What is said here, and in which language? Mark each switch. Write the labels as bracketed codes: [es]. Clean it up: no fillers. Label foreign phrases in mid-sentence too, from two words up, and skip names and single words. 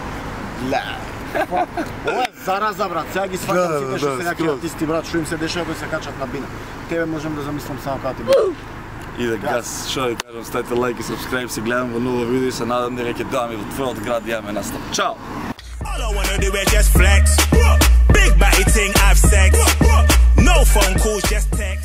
[mk] Ова е зараза, брат. Сега ги сватам сите што се някакви артисти, брат, што им се дешава кои се качат на бина. Тебе можем да замислам само како ти. Иде газ, што ви кажам, ставите лайк и subscribe, се гледам во ново видео и се надам дека ќе дојдам и во твојот град да имаме настап. Чао! [en] All I wanna do is just flex. Big batty thing, have sex. No phone calls, just